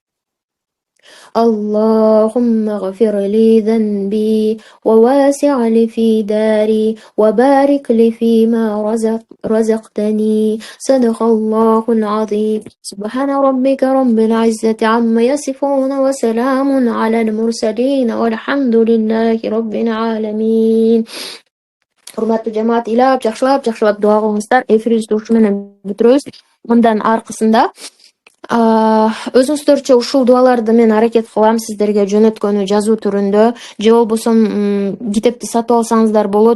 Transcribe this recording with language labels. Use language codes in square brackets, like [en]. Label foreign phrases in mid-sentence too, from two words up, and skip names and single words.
[ar] اللهم اغفر لي ذنبي، وواسع لي في داري، وبارك لي فيما رزقتني. صدق الله العظيم. سبحان ربك رب العزة عما يصفون، وسلام على المرسلين، والحمد لله رب العالمين. [ky] Урматтуу жамаат, ыйлап жакшылап дуа кылыңыздар. Эфирибизди ушу менен бүтүрөбүз. Мындан аркысында өзүңүздөрчө ушул дуаларды мен аракет кылам сиздерге жөнөткөнү жазуу түрүндө, же болбосо китепти сатып алсаңыздар болот.